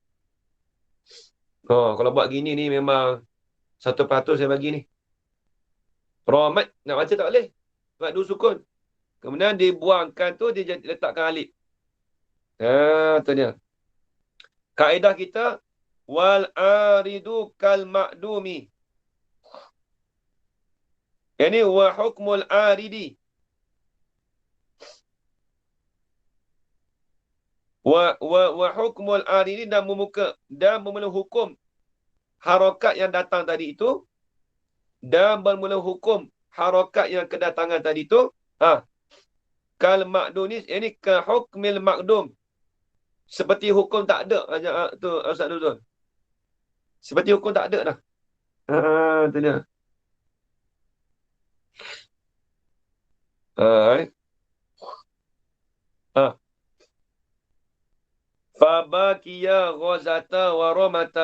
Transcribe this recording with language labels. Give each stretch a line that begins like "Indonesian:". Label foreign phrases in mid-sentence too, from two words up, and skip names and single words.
Malay: Kalau buat gini ni memang 100% saya bagi ni. Rahmat nak baca tak boleh. Sebab dua sukun. Kemudian dibuangkan tu dia letakkan alif. Tu dia. Kaedah kita
Arabic: والعارض كالمعدوم. Ini وحكم العارض. وحكم العارض
Malay: dan bermula hukum harakat yang datang tadi itu dan bermula hukum harakat yang kedatangan tadi itu
Arabic: كالمعدوم,
Malay: ini
Arabic: كحكم المعدوم.
Malay: Seperti hukum tak ada tu Ustaz Nuzul. Seperti hukum tak ada dah. Tu dia.
Arabic: فبقي غزت ورمت.